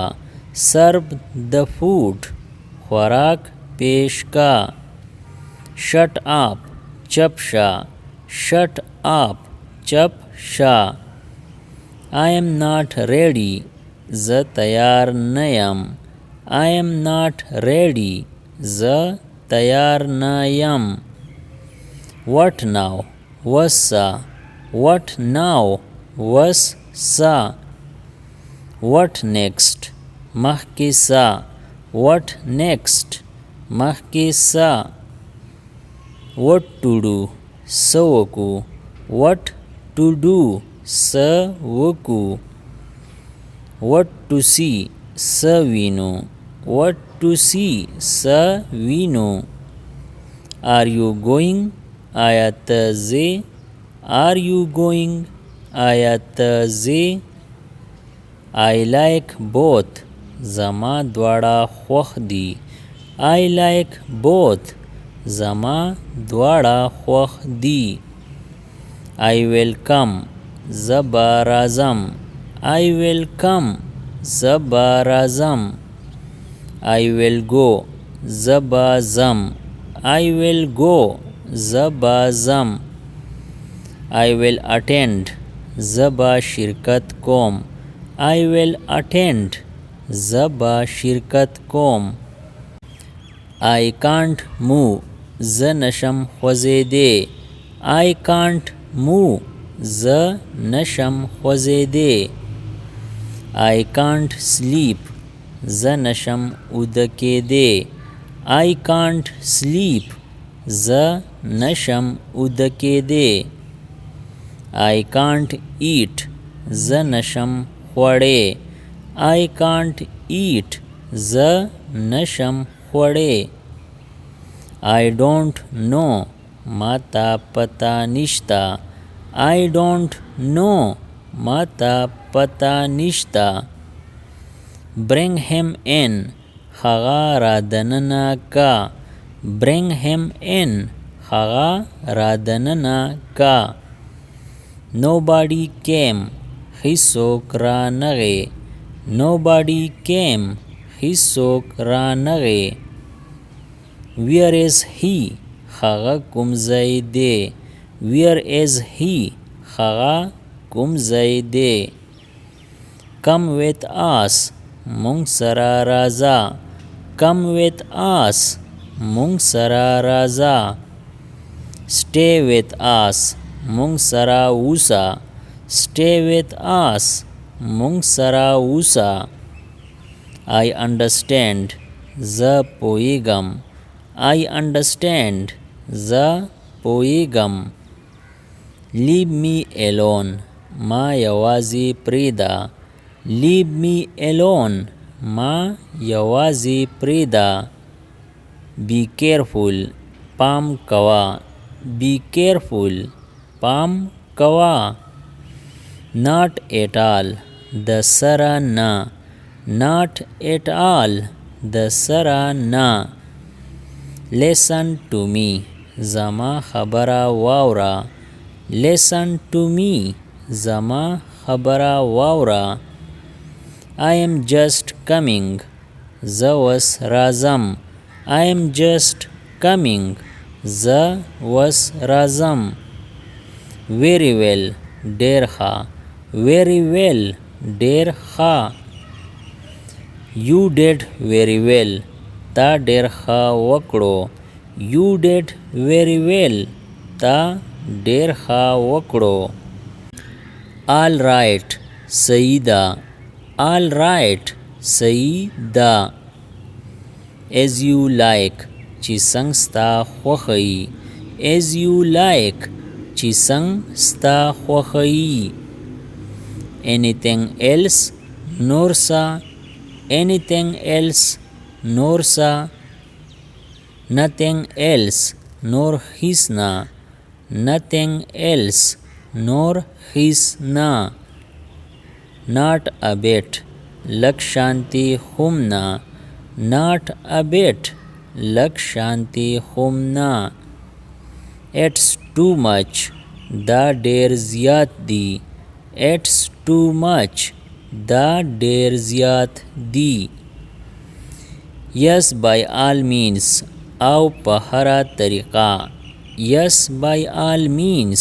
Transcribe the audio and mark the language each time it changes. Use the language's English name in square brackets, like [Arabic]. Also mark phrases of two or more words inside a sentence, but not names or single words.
[English] Serve the food, [Pashto] خوراک پېش که. [English] Shut up, [Pashto] چپ شه. [English] Shut up, [Pashto] چپ شه. [English] I am not ready, [Pashto] زه تیار نه یم. [English] I am not ready, [Pashto] زه تیار نه یم. [English] What now? وسه. What now? وسه. What next? [Pashto] مخکې سه. [English] What next? [Pashto] مخکې سه. [English] What to do? [Pashto] څه وکړو. [English] What to do? [Pashto] څه وکړو. [English] What to see? [Pashto] څه وینو. [English] What to see? [Pashto] څه وینو. [English] Are you going? [Pashto] آیا ته ځې. [English] Are you going? [Pashto] آیا ته ځې. [English] I like both. [Pashto] زما دواړه خوښ دي. [English] I like both. [Pashto] زما دواړه خوښ دي. [English] I will come. [Pashto] زه به راځم. [English] I will come. [Pashto] زه به راځم. [English] I will go. [Pashto] زه به ځم. [English] I will go. [Pashto] زه به ځم. [English] I will attend. [Pashto] زه به شرکت کوم. [English] I will attend. [Pashto] زه به شرکت کوم. [English] I can't move. [Pashto] زه نشم خوځېدی. [English] I can't move. [Pashto] زه نشم خوځېدی. [English] I can't sleep. [Pashto] زه نشم اوده کېدی. [English] I can't sleep. [Pashto] زه نشم اوده کېدی. [English] I can't eat. [Pashto] زه نشم خوړی. [English] I can't eat. [Pashto] زه نشم خوړی. [English] I don't know. [Pashto] ما ته پته نشته. [English] I don't know. [Pashto] ما ته پته نشته. [English] Bring him in. [Pashto] هغه را دننه که. [English] Bring him in. [Pashto] هغه را دننه که. [English] Nobody came. [Pashto] هیڅوک را نغی. [English] Nobody came. [Pashto] هیڅوک را نغی. [English] Where is he? [Pashto] هغه کوم ځای دی. [English] Where is he? [Pashto] هغه کوم ځای دی. [English] Come with us. [Pashto] مونږ سره راځه. [English] Come with us. [Pashto] مونږ سره راځه. [English] Stay with us. [Pashto] مونږ سره اوسه. [English] Stay with us. [Pashto] مونږ سره اوسه. [English] I understand. [Pashto] زه پوهیږم. [English] I understand. [Pashto] زه پوهیږم. [English] Leave me alone. [Pashto] ما یوازې پریږده. [English] Leave me alone. [Pashto] ما یوازې پریږده. [English] Be careful. [Pashto] پام کوه. [English] Be careful. [Pashto] پام کوه. [English] Not at all. [Pashto] د سره نه. [English] Not at all. [Pashto] د سره نه. [English] Listen to me. [Pashto] زما خبره واوره. [English] Listen to me. [Pashto] زما خبره واوره. [English] I am just coming. [Pashto] زه اوس راځم. [English] I am just coming. [Pashto] زه اوس راځم. [English] Very well. [Pashto] ډېر ښه. [English] Very well. [Pashto] ډېر ښه. [English] You did very well. [Pashto] تا ډېر ښه وکړو. [English] You did very well. [Pashto] تا ډېر ښه وکړو. [English] All right. [Pashto] صحیح ده. [English] All right. [Pashto] صحیح ده. [English] As you like. [Pashto] چې څنګه ستا خوښه وي. [English] As you like. [Pashto] چې څنګه ستا خوښه وي. [English] Anything else. [Pashto] نور څه. [English] Anything else. [Pashto] نور څه. [English] Nothing else. [Pashto] نور هیڅ نه. [English] Nothing else. [Pashto] نور هیڅ نه. [English] Not a bit. [Pashto] لږ شانتي هم نه. [English] Not a bit. [Pashto] لږ شانتي هم نه. [English] It's too much. [Pashto] دا ډېر زیات دی. [English] It's too much. [Pashto] دا ډېر زیات دی. [English] Yes, by all means. [Pashto] او په هره طریقه. [English] Yes, by all means.